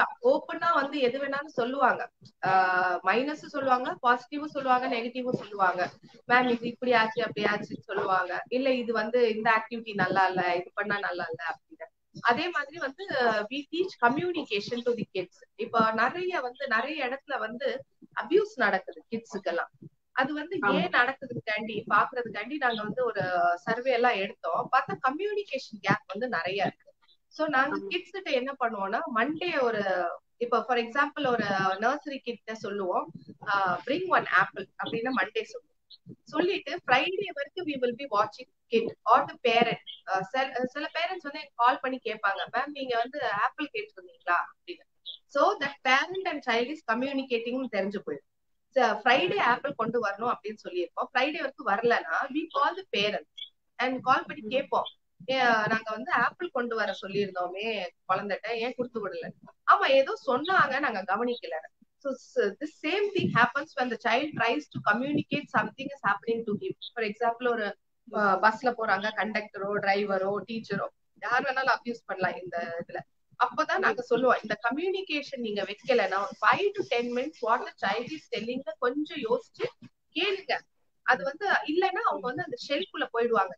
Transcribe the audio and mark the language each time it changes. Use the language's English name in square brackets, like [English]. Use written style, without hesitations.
[Tamil] ஓப்பனா வந்து எது வேணாலும் சொல்லுவாங்க, மைனஸ் சொல்லுவாங்க, பாசிட்டிவும் சொல்லுவாங்க, நெகட்டிவும் சொல்லுவாங்க. மேம் இது இப்படி ஆச்சு அப்படி ஆச்சுன்னு சொல்லுவாங்க. இல்ல இது வந்து இந்த ஆக்டிவிட்டி நல்லா இல்ல, இது பண்ணா நல்லா இல்ல அப்படின்னு. அதே மாதிரி வந்து [English] we teach communication to the kids. [Tamil] இப்ப நிறைய இடத்துல வந்து அபியூஸ் நடக்குது கிட்ஸுக்கெல்லாம். அது வந்து ஏன் நடக்குதுக்காண்டி பாக்குறதுக்காண்டி நாங்க வந்து ஒரு சர்வே எல்லாம் எடுத்தோம். பார்த்தா கம்யூனிகேஷன் கேப் வந்து நிறைய இருக்கு. சோ நாங்க கிட்ஸ் கிட்ட என்ன பண்ணுவோம்னா, மண்டே ஒரு இப்ப ஃபார் எக்ஸாம்பிள் ஒரு நர்சரி கிட்ட சொல்லுவோம், பிரிங் ஒன் ஆப்பிள் அப்படின்னு மண்டே சொல்லுவோம். சொல்லிட்டு ஃப்ரைடே வரைக்கும் [English] we will be watching kid or the parent. [Tamil] சில பேரண்ட்ஸ் வந்து கால் பண்ணி கேட்பாங்க, மேம் நீங்க வந்து ஆப்பிள் கேட்டிருந்தீங்களா அப்படின்னு. [English] so that parent and child is communicating [Tamil] தெரிஞ்சு போயிடும். ஃப்ரைடே ஆப்பிள் கொண்டு வரணும் அப்படின்னு சொல்லியிருப்போம். ஃப்ரைடே வரைக்கும் வரலன்னா [English] we call the parents and [Tamil] கால் பண்ணி கேட்போம், நாங்க வந்து ஆப்பிள் கொண்டு வர சொல்லியிருந்தோமே குழந்தைகிட்ட, ஏன் கொடுத்து விடல? ஆமா ஏதோ சொன்னாங்க, நாங்க கவனிக்கல. [English] So the same thing happens when the child tries to communicate something is happening to him. [Tamil] For example, ஒரு பஸ்ல போறாங்க, கண்டக்டரோ டிரைவரோ டீச்சரோ யார் வேணாலும் அபியூஸ் பண்ணலாம் இந்த இதுல. அப்பதான் நாங்க சொல்லுவோம், இந்த கம்யூனிகேஷன் நீங்க வைக்கலன்னா 5 to 10 minutes [English] what the child is telling [Tamil] கொஞ்சம் யோசிச்சு கேளுங்க. அது வந்து இல்லைன்னா அவங்க வந்து அந்த ஷெல்குள்ள போயிடுவாங்க.